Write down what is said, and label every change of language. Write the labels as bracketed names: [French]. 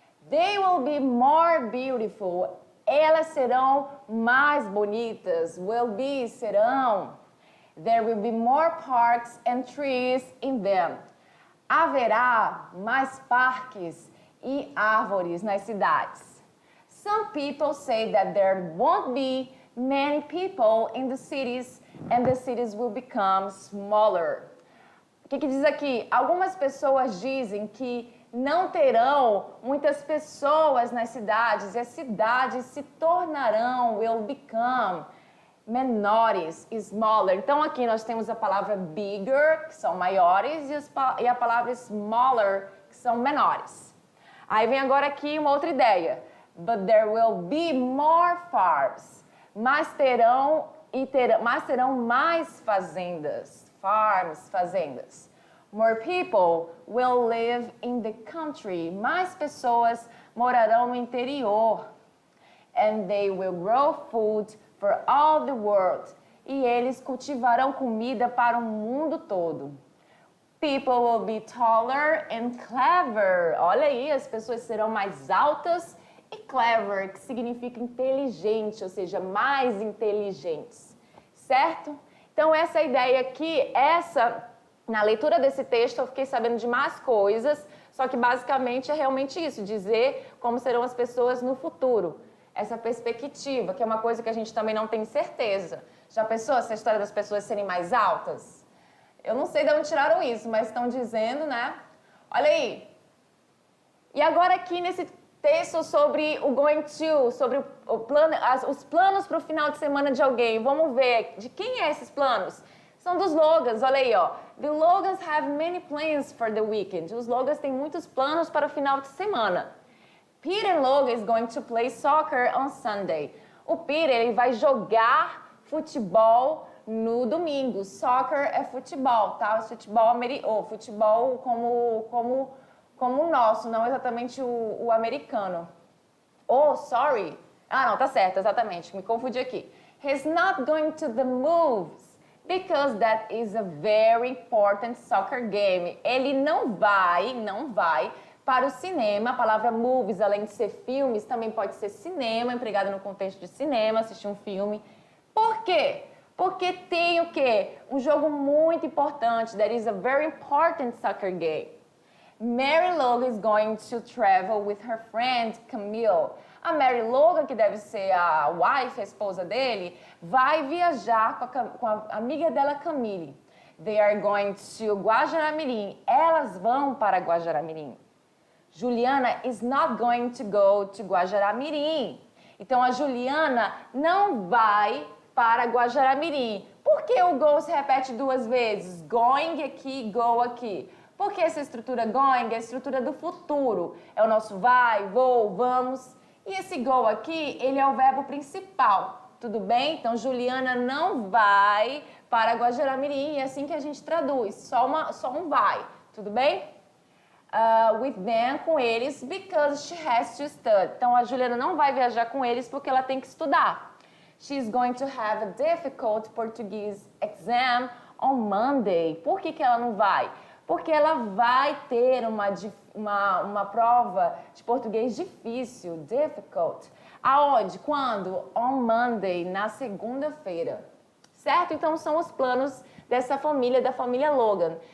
[English] They will be more beautiful. [Portuguese] Elas serão mais bonitas. Serão. [English] There will be more parks and trees in them. [Portuguese] Haverá mais parques e árvores nas cidades. [English] Some people say that there won't be many people in the cities and the cities will become smaller. [Portuguese] O que diz aqui? Algumas pessoas dizem que não terão muitas pessoas nas cidades e as cidades se tornarão, [English] will become, [Portuguese] menores, [English] smaller. [Portuguese] Então aqui nós temos a palavra bigger, que são maiores, e a palavra smaller, que são menores. Aí vem agora aqui uma outra ideia. [English] But there will be more farms. [Portuguese] Mas terão mais fazendas. Farms, fazendas. [English] More people will live in the country. [Portuguese] Mais pessoas morarão no interior. [English] And they will grow food for all the world. [Portuguese] E eles cultivarão comida para o mundo todo. [English] People will be taller and clever. [Portuguese] Olha aí, as pessoas serão mais altas e clever, que significa inteligente, ou seja, mais inteligentes. Certo? Então, essa ideia aqui, na leitura desse texto, eu fiquei sabendo de mais coisas, só que basicamente é realmente isso, dizer como serão as pessoas no futuro. Essa perspectiva, que é uma coisa que a gente também não tem certeza. Já pensou essa história das pessoas serem mais altas? Eu não sei de onde tiraram isso, mas estão dizendo, né? Olha aí. E agora aqui nesse texto sobre o going to, sobre os planos para o final de semana de alguém. Vamos ver de quem é esses planos. São dos Logans, olha aí, ó. [English] The Logans have many plans for the weekend. [Portuguese] Os Logans têm muitos planos para o final de semana. [English] Peter Logan is going to play soccer on Sunday. [Portuguese] O Peter, ele vai jogar futebol no domingo. Soccer é futebol, tá? Futebol como o nosso, não exatamente o americano. [English] Oh, sorry. [Portuguese] Ah, não, tá certo, exatamente. Me confundi aqui. [English] He's not going to the moves because that is a very important soccer game. [Portuguese] Ele não vai para o cinema. A palavra movies, além de ser filmes, também pode ser cinema, empregado no contexto de cinema, assistir um filme. Por quê? Porque tem o quê? Um jogo muito importante. [English] That is a very important soccer game. Mary Logan is going to travel with her friend Camille. [Portuguese] A Mary Logan, que deve ser a wife, a esposa dele, vai viajar com a amiga dela, Camille. [English] They are going to Guajará-Mirim. [Portuguese] Elas vão para Guajará-Mirim. [English] Juliana is not going to go to Guajará-Mirim. [Portuguese] Então, a Juliana não vai para Guajará-Mirim. Por que o go se repete duas vezes? Going aqui, go aqui. Porque essa estrutura going é a estrutura do futuro. É o nosso vai, vou, vamos. E esse go aqui, ele é o verbo principal. Tudo bem? Então, Juliana não vai para Guajará-Mirim. É assim que a gente traduz. Só um vai. Tudo bem? [English] With them, [Portuguese] com eles, [English] because she has to study. [Portuguese] Então, a Juliana não vai viajar com eles porque ela tem que estudar. [English] She's going to have a difficult Portuguese exam on Monday. [Portuguese] Por que ela não vai? Porque ela vai ter uma prova de português difícil, difficult. Aonde? Quando? [English] On Monday, [Portuguese] na segunda-feira. Certo? Então, são os planos dessa família, da família Logan.